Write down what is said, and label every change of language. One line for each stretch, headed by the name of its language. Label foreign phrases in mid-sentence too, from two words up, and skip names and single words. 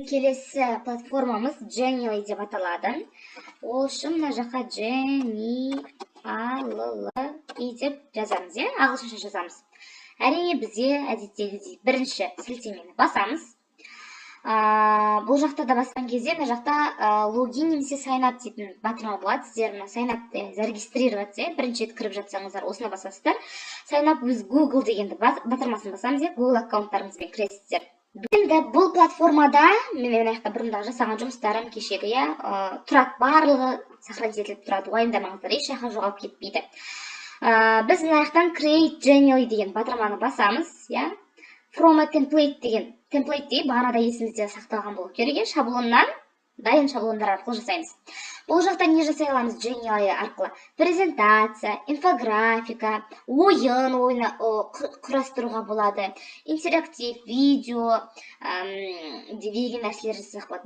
Kazakh: келесі платформамыз Genially деп аталады. Ол үшін мына жаққа Genially деп жазамыз, ағылшынша жазамыз. Әрине бізде әдеттегідей бірінші сілтемені басамыз. Бұл жақта да басқан кезде мына жақта логин немесе
English: sign up
Kazakh: дейтін батырма болады. Сіздер мына
English: sign up
Kazakh: зарегистрировать бірінші рет кіріп жатсаңыздар, осына басасыздар.
English: Sign up with Google
Kazakh: дегенді батырмасын басамыз, Google аккаунттарыңызбен кіресіздер. Енді бұл платформада мен аяқта бұрындағы жасаған жұмыстарым кешегі тұрады, барлығы сохранить етіліп тұрады, уайымдамаңыздар, еш жаққа жоғалып кетпейді. Біз мына аяқтан create Genially деген батырманы басамыз,
English: from a template
Kazakh: деген template дейді, бағанада есімізде сақталған болу керек, шаблоннан дайын шаблондар арқылы жасаймыз. Бұл жақта не жасай аламыз Genially арқылы? Презентация, инфографика, ойын құрастыруға болады, интерактив, видео деген нәрселер жасақ болады.